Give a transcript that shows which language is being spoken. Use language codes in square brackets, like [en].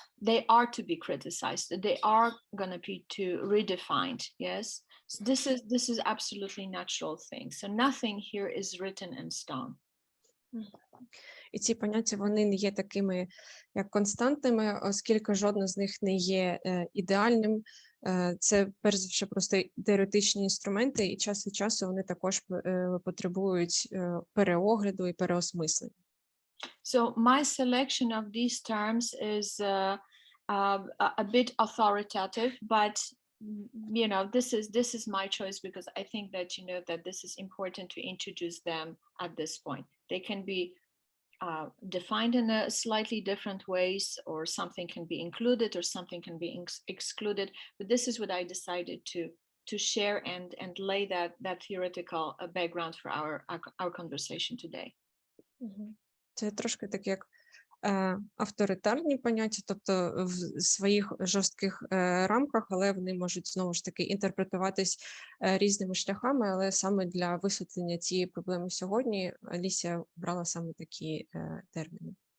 [en] They are to be criticized. They are going to be redefined. Yes, so this is absolutely natural thing. So nothing here is written in stone. [uk] І ці поняття, вони не є такими, як константними, оскільки жодне з них не є ідеальним. Це, перш за все, просто теоретичні інструменти, і час від часу вони також потребують переогляду і переосмислення. [en] So my selection of these terms is a bit authoritative, but you know, this is my choice because I think that you know that this is important to introduce them at this point. They can be defined in a slightly different ways, or something can be included or something can be excluded, but this is what I decided to share and lay that theoretical background for our conversation today. [uk] Це трошки так як авторитарні поняття, тобто в своїх жорстких рамках, але вони можуть знову ж таки інтерпретуватись різними шляхами, але саме для висвітлення цієї проблеми сьогодні Алісія брала саме такі терміни.